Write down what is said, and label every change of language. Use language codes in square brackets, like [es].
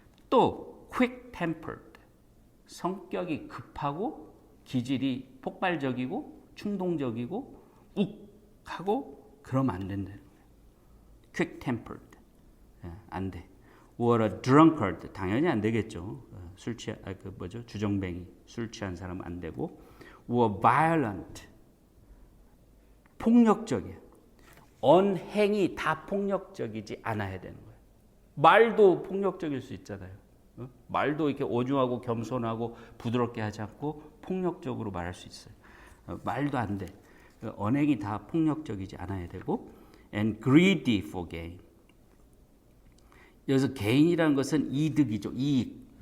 [ko] 또 [en] quick tempered, [ko] 성격이 급하고 기질이 폭발적이고 충동적이고 욱하고 그러면 안 된다는 거예요. [en] quick tempered, [ko] 안 돼. [en] or a drunkard, [ko] 당연히 안 되겠죠. 주정뱅이, 술 취한 사람은 안 되고. [en] or violent, [ko] 폭력적이에요. 언행이 다 폭력적이지 않아야 되는 거예요. 말도 폭력적일 수 있잖아요. 말도 이렇게 오중하고 겸손하고 부드럽게 하지 않고 폭력적으로 말할 수 있어요. 말도 안 돼. 언행이 다 폭력적이지 않아야 되고. [en] and greedy for gain. [ko] 여기서 개인이라는 것은 이득이죠. 이익,